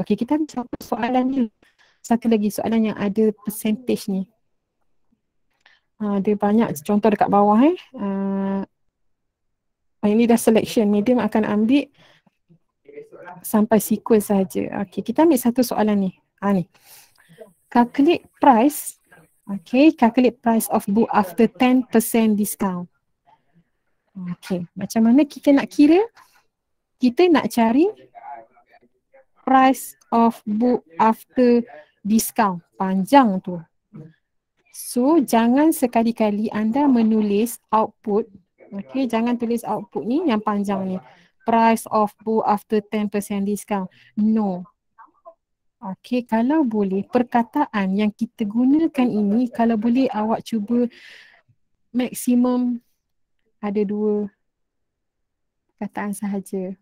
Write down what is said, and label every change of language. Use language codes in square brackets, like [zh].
[ms] Okay, kita ambil satu soalan ni. Satu lagi soalan yang ada percentage ni. Ada banyak contoh dekat bawah. Ini dah selection. Medium akan ambil sampai sequence saja. Okay, kita ambil satu soalan ni. Ni. [en] Calculate price. Okay, calculate price of book after 10% discount. [ms] Okay, macam mana kita nak kira? Kita nak cari [en] price of book after discount. [ms] Panjang tu. So, jangan sekali-kali anda menulis output. Okay, jangan tulis output ni yang panjang ni. [en] Price of book after 10% discount. No. [ms] Okay, kalau boleh perkataan yang kita gunakan ini, kalau boleh awak cuba maksimum ada 2 perkataan sahaja.